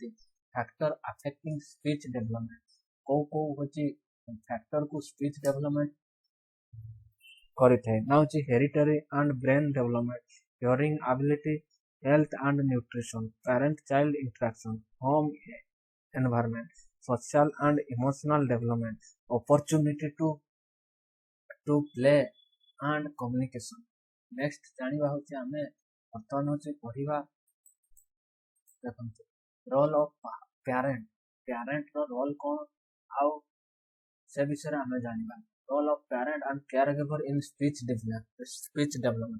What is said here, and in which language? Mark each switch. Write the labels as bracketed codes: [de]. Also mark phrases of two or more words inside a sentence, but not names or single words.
[en] factor affecting speech development [or] କୋଉ ହଉଛି [en] factorku speech development [or] କରିଥାଏ ନା ହଉଛି [en] heredity and brain development, hearing ability, health and nutrition, parent child interaction, home environment, social and emotional development, opportunity to play and communication। [or] next ଜାଣିବା ହଉଛି ଆମେ ବର୍ତ୍ତମାନ ହେଉଛି ପଢିବା। ଦେଖନ୍ତୁ [en] role of parentର [or] ରୋଲ୍ କ'ଣ ଆଉ ସେ ବିଷୟରେ ଆମେ ଜାଣିବା। [en] Role of parent and care giver in speech development.